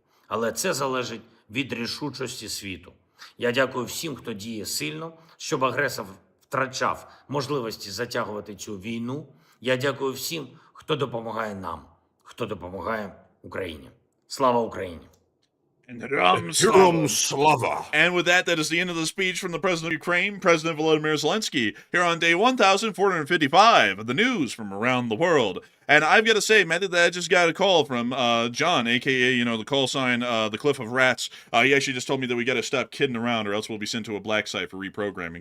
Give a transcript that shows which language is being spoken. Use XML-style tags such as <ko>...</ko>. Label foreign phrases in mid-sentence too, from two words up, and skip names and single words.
<uk>Але це залежить від рішучості світу. Я дякую всім, хто діє сильно, щоб агресор втрачав можливості затягувати цю війну. Я дякую всім, хто допомагає нам, хто допомагає Україні. Слава Україні! Героям слава.</uk> <en>And with that, that is the end of the speech from the President of Ukraine, President Volodymyr Zelensky, here on day 1455 of the news from around the world. And I've got to say, Matthew, that I just got a call from John, a.k.a., you know, the call sign, the Cliff of Rats. He actually just told me that we got to stop kidding around or else we'll be sent to a black site for reprogramming.</en>